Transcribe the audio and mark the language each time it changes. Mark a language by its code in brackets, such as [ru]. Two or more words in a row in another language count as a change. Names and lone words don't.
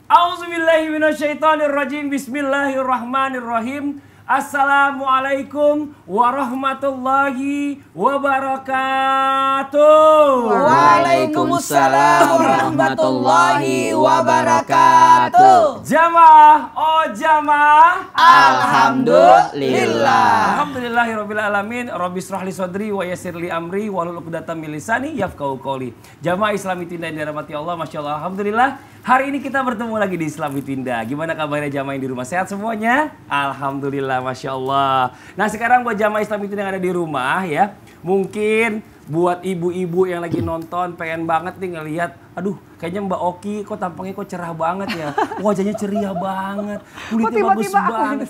[ar] أعوذ بالله من الشيطان الرجيم. بسم الله الرحمن الرحيم. السلام عليكم ورحمة الله وبركاته. وعليكم السلام ورحمة الله وبركاته. [id] Jamaah, oh jamaah. Alhamdulillah. [ar] الحمد لله رب العالمين. رب اشرح لي صدري ويسر لي أمري واحلل عقدة من لساني يفقهوا قولي. [id] Jamaah Islami Tinda yang dirahmati Allah, masyaallah, alhamdulillah. Hari ini kita bertemu lagi di Islami Tinda. Gimana kabarnya jamaah yang di rumah? Sehat semuanya? Alhamdulillah, [ar] ما شاء الله. [id] Nah sekarang buat jamaah Islami Tinda yang ada di rumah ya, mungkin buat ibu-ibu yang lagi nonton pengen banget nih ngelihat, aduh kayaknya Mbak Oki kok tampangnya kok cerah banget ya, wajahnya ceria banget, kulitnya bagus banget.